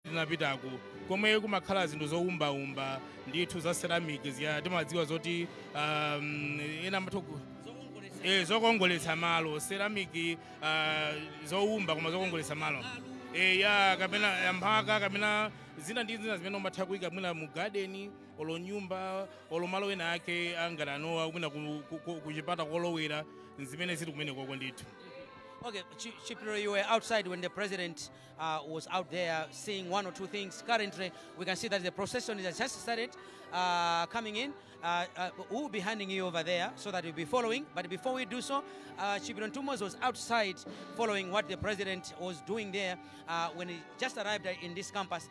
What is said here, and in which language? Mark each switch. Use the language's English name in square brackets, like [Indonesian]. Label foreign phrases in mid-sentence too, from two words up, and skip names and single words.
[Nyanja] tinapitaku komwe kumakhala zinthu zowumbaumba ndithu za ceramic ziya timadziwa zoti ena mathoku zokongoletsa malo ceramic zowumba koma zokongoletsa malo ya kapena yamphaka kapena zina ndi zina zimene umatha kuyika mwina mu garden olo nyumba olo malo ena ake angatanowa mwina kuchipata kolowera zimene zili kumene koko ndithu. [English] Okay, Chipiro, you were outside when the president was out there seeing one or two things. Currently, we can see that the procession has just started coming in. We'll be handing you over there so that you'll be following. But before we do so, Chipiro Ntumos was outside following what the president was doing there when he just arrived in this campus.